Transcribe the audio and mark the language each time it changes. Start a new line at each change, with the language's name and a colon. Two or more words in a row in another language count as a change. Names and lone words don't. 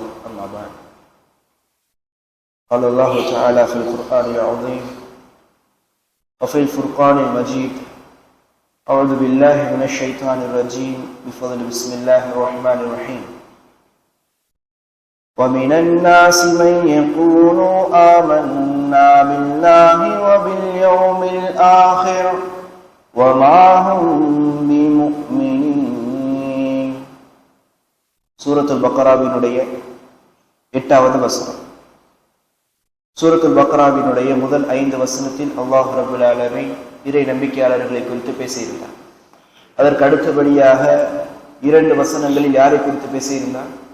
Arabic: أما بعد، قال الله تعالى في القرآن العظيم وفي الفرقان المجيد: أعوذ بالله من الشيطان الرجيم بفضل بسم الله الرحمن الرحيم. ومن الناس من يقول آمنا بالله وباليوم الآخر وما هم بمؤمنين.
Tamil: சூரத்துல் பக்ராவினுடைய 8வது வசனம். சூரத்துல் பக்ராவினுடைய முதல் 5 வசனத்தில்
Arabic: الله رب العالمين
Tamil: இறை நம்பிக்கையாளர்களை குறித்து பேசியிருந்தார். அதற்கு அடுத்தபடியாக 2 வசனங்களில் யாரை குறித்து பேசியிருந்தார்?